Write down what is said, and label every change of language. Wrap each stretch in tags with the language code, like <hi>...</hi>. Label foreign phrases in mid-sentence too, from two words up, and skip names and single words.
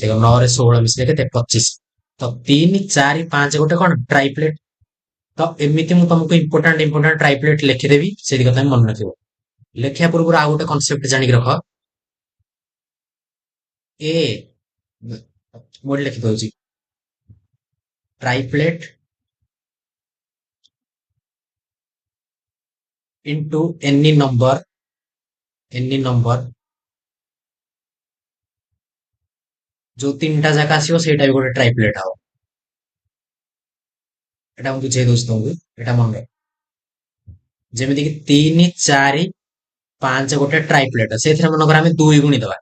<or>ଦେଖ 9 ରେ 16 ମିଶିଲେ କେତେ? 25। ତ 3 4 5 ଗୋଟେ କଣ ଟ୍ରାଇପ୍ଲେଟ। ତ ଏମିତି ମୁଁ ତମକୁ</or> <en>important triplet</en> <or>ଲେଖିଦେବି, ସେଇ କଥା ମନେ ରଖିବ। ଲେଖିବା ପୂର୍ବରୁ ଆଉ ଗୋଟେ କନସେପ୍ଟ ଜାଣିକି ରଖ। ଏ ମୁଁ ଏଠି ଲେଖି ଦଉଛି</or> <en>triplet into any number</en> <or>ଯୋଉ ତିନିଟା ଯାକ ଆସିବ ସେଇଟା ବି ଗୋଟେ ଟ୍ରାଇପ୍ଲେଟ ହବ। ଏଟା ମୁଁ ବୁଝେଇ ଦଉଛି ତମକୁ, ଏଟା ମନେ ରଖ। ଯେମିତି କି 3 4 5 ଗୋଟେ ଟ୍ରାଇପ୍ଲେଟ, ସେଇଥିରେ ମନେକର ଆମେ 2 ଗୁଣିଦବା।</or>